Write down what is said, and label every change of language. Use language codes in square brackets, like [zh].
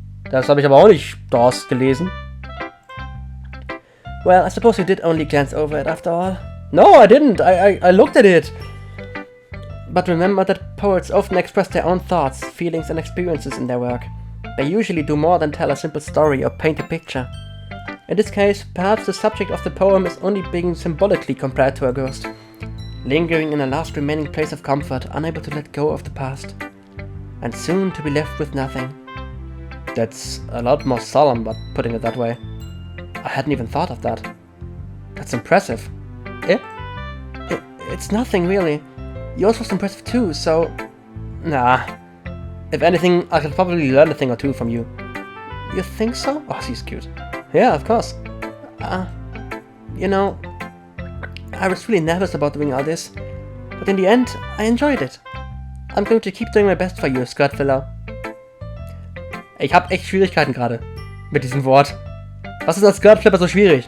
[de] Das habe ich aber auch nicht daraus gelesen. [en] Well, I suppose you did only glance over it after all. No, I didn't. I looked at it. But remember that poets often express their own thoughts, feelings and experiences in their work. They usually do more than tell a simple story or paint a picture. In this case, perhaps the subject of the poem is only being symbolically compared to a ghost, lingering in a last remaining place of comfort, unable to let go of the past, and soon to be left with nothing. That's a lot more solemn, but putting it that way. I hadn't even thought of that. That's impressive. It's nothing, really. Yours was impressive too, so... Nah. If anything, I could probably learn a thing or two from you. You think so? Oh, she's cute. Yeah, of course. You know, I was really nervous about doing all this, but in the end, I enjoyed it. I'm going to keep doing my best for you, Skirt Filler. [de] Ich hab echt Schwierigkeiten gerade mit diesem Wort. Was ist als Skirt Flipper so schwierig?